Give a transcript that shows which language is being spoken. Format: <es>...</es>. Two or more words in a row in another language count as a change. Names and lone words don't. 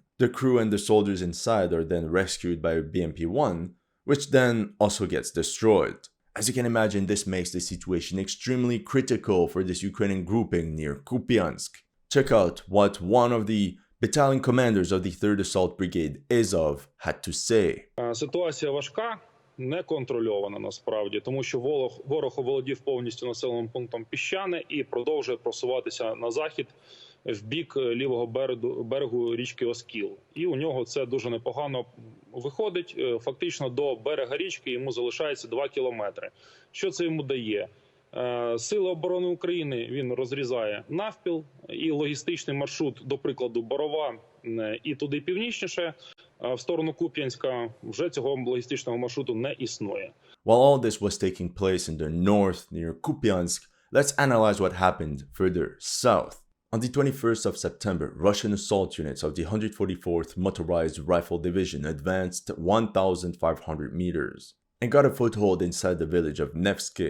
<en>The crew and the soldiers inside are then rescued by a BMP-1, which then also gets destroyed. As you can imagine, this makes the situation extremely critical for this Ukrainian grouping near Kupyansk. Check out what one of the battalion commanders of the 3rd Assault Brigade, Azov, had to say.</en> <uk>Ситуація важка, не контрольована насправді, тому що ворог оволодів повністю населеним пунктом Пishchane і продовжує просуватися на захід в бік лівого берегу річки Oskol. І у нього це дуже непогано виходить. Фактично до берега річки йому залишається 2 кілометри. Що це йому дає? Сили оборони України він розрізає навпіл, і логістичний маршрут, до прикладу, Борова і туди північніше, в сторону Куп'янська, вже цього логістичного маршруту не існує.</uk> <en>While all this was taking place in the north near Kupyansk, let's analyze what happened further south. On the 21st of September, Russian assault units of the 144th Motorized Rifle Division advanced 1,500 meters and got a foothold inside the village of Nevske.</en>